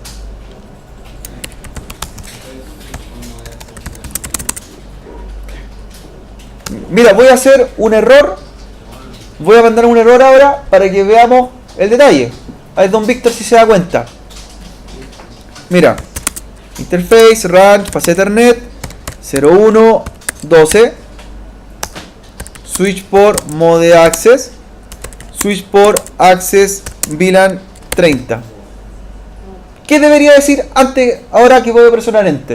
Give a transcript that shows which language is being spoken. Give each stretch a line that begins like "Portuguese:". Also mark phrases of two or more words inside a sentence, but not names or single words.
Spanish: Mira, voy a hacer un error. Voy a mandar un error ahora para que veamos el detalle. A ver, don Víctor, si se da cuenta. Mira,
English: interface, range, fase Ethernet, 01, 12, switch port mode access, switch port access VLAN 30.
Spanish: ¿Qué debería decir antes, ahora que voy a presionar enter?